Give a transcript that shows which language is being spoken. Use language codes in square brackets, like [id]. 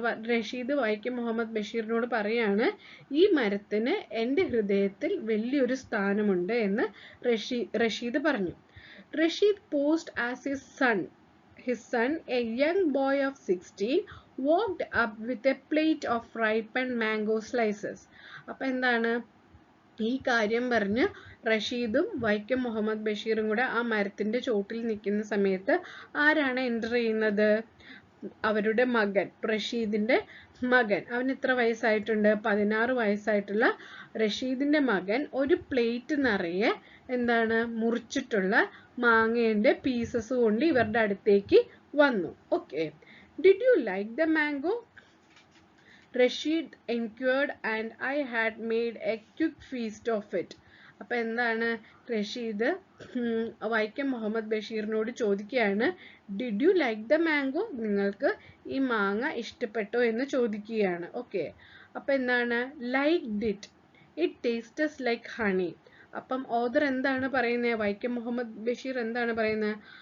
[ml] റഷീദ് വൈക്കം മുഹമ്മദ് ബഷീറിനോട് പറയാണ്, ഈ മരത്തിന് എൻ്റെ ഹൃദയത്തിൽ വലിയൊരു സ്ഥാനമുണ്ട് എന്ന് റഷീദ് പറഞ്ഞു. [en] Rasheed post as his son, a young boy of 16, walked up with a plate of ripened mango slices. [ml] അപ്പൊ എന്താണ്? ഈ കാര്യം പറഞ്ഞ് റഷീദും വൈക്കം മുഹമ്മദ് ബഷീറും കൂടെ ആ മരത്തിന്റെ ചോട്ടിൽ നിൽക്കുന്ന സമയത്ത് ആരാണ് എൻ്റർ ചെയ്യുന്നത്? അവരുടെ മകൻ, റഷീദിന്റെ മകൻ. അവന് എത്ര വയസ്സായിട്ടുണ്ട്? 16 വയസ്സായിട്ടുള്ള റഷീദിന്റെ മകൻ ഒരു പ്ലേറ്റ് നിറയെ എന്താണ്? മുറിച്ചിട്ടുള്ള മാങ്ങയുടെ പീസസ് കൊണ്ട് ഇവരുടെ അടുത്തേക്ക് വന്നു. [en] Okay, did you like the mango? Rasheed enquired and I had made a quick feast of it. [ml] അപ്പൊ എന്താണ്? റഷീദ് വൈക്കം മുഹമ്മദ് ബഷീറിനോട് ചോദിക്കുകയാണ്, [en] Did you like the mango? [ml] നിങ്ങൾക്ക് ഈ മാങ്ങ ഇഷ്ടപ്പെട്ടോ എന്ന് ചോദിക്കുകയാണ്. [en] okay, [ml] അപ്പൊ എന്താണ്? [en] Liked it, it tastes like honey. [ml] അപ്പം ഓഥർ എന്താണ് പറയുന്നത്? വൈക്കം മുഹമ്മദ് ബഷീർ എന്താണ് പറയുന്നത്?